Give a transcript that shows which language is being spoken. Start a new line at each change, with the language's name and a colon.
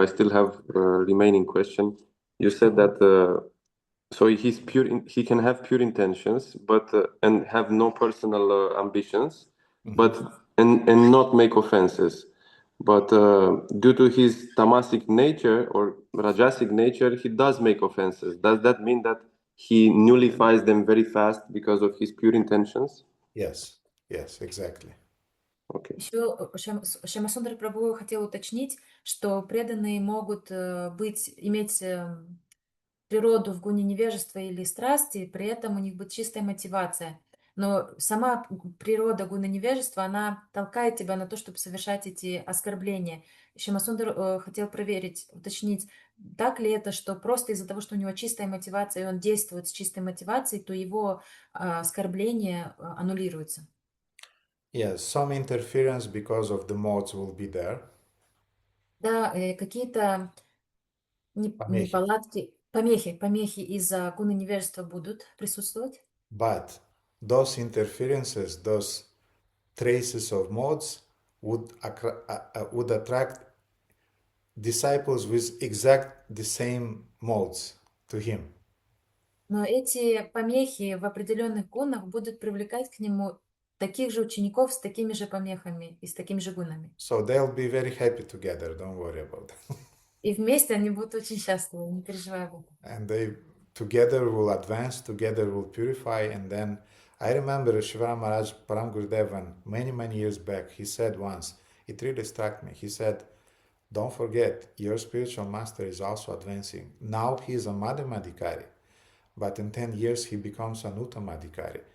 English: I still have a remaining question. You said that so he can have pure intentions, but and have no personal ambitions, but and not make offenses. But due to his tamasic nature or rajasic nature, he does make offenses. Does that mean that he nullifies them very fast because of his pure intentions? Yes, exactly. Okay.
Russian: Еще Шьямасундар Прабху хотел уточнить, что преданные могут иметь природу в гуне невежества или страсти, при этом у них будет чистая мотивация. Но сама природа гуна невежества, она толкает тебя на то, чтобы совершать эти оскорбления. Шьямасундар хотел уточнить, так ли это, что просто из-за того, что у него чистая мотивация, и он действует с чистой мотивацией, то его оскорбления аннулируются.
English: Yes, some interference because of the modes will be there.
Russian: Да, какие-то неполадки, помехи из-за гуна невежества будут присутствовать.
English: But those interferences, those traces of modes would attract disciples with exact the same modes to him.
Russian: Но эти помехи в определенных гунах будут привлекать к нему таких же учеников с такими же помехами и с такими же гунами.
English: So they'll be very happy together, don't worry about it.
Russian: И вместе они будут очень счастливы, не переживай об этом.
English: And they together will advance, together will purify, and then I remember Shivara Maharaj Param Gurudev many years back, he said once, it really struck me, he said, don't forget, your spiritual master is also advancing. Now he is a Madhyamadhikari, but in 10 years he becomes an Uttamadhikari.